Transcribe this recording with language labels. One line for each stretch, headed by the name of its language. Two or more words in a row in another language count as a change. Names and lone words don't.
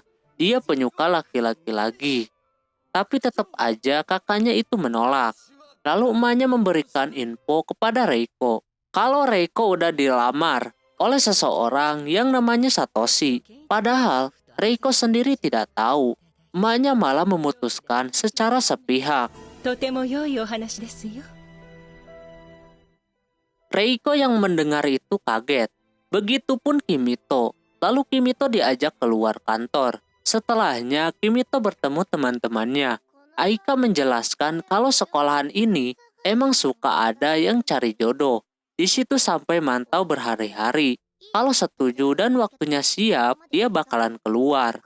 Indonesian: Dia penyuka laki-laki lagi. Tapi tetap aja kakaknya itu menolak. Lalu emaknya memberikan info kepada Reiko kalau Reiko udah dilamar oleh seseorang yang namanya Satoshi. Padahal Reiko sendiri tidak tahu. Emaknya malah memutuskan secara sepihak.
Japanese: とても良いお話ですよ。
Indonesian: Reiko yang mendengar itu kaget. Begitupun Kimito. Lalu Kimito diajak keluar kantor. Setelahnya Kimito bertemu teman-temannya. Aika menjelaskan kalau sekolahan ini emang suka ada yang cari jodoh. Di situ sampai mantau berhari-hari. Kalau setuju dan waktunya siap, dia bakalan keluar.